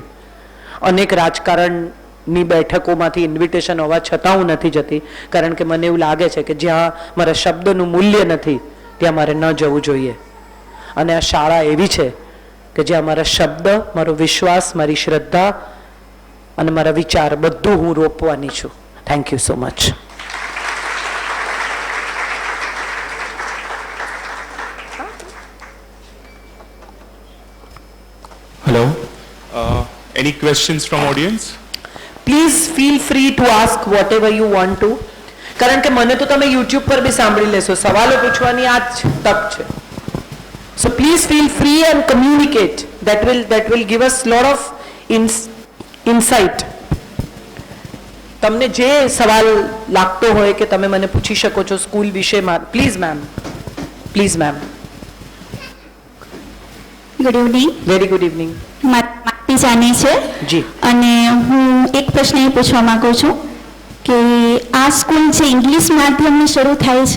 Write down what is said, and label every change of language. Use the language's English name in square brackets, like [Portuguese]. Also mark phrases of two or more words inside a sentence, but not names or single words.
[Gujarati] અનેક રાજકારણની બેઠકોમાંથી ઇન્વિટેશન હોવા છતાં હું નથી જતી, કારણ કે મને એવું લાગે છે કે જ્યાં મારા શબ્દનું મૂલ્ય નથી ત્યાં મારે ન જવું જોઈએ. અને આ શાળા એવી છે કે જ્યાં મારા શબ્દ, મારો વિશ્વાસ, મારી શ્રદ્ધા અને મારા વિચાર બધું હું રોપવાની છું. [English] thank you so much. Hello. Any questions from audience? Please feel free to ask whatever you want to. [Gujarati] કારણ કે મને તો તમે YouTube પર બી સાંભળી લેશો. સવાલો પૂછવાની આ જ તક છે. [English] So please feel free and communicate. That will give us lot of insight. [Gujarati] તમને જે સવાલ લાગતો હોય કે તમે મને પૂછી શકો છો સ્કૂલ વિશેમાં. [English] please ma'am. please ma'am. good evening. very good evening. [Gujarati] મારી જાની છે જી. અને હું એક પ્રશ્ન એ પૂછવા માંગુ છું કે આ સ્કૂલ જે ઇંગ્લિશ માધ્યમની શરૂ થાય છે,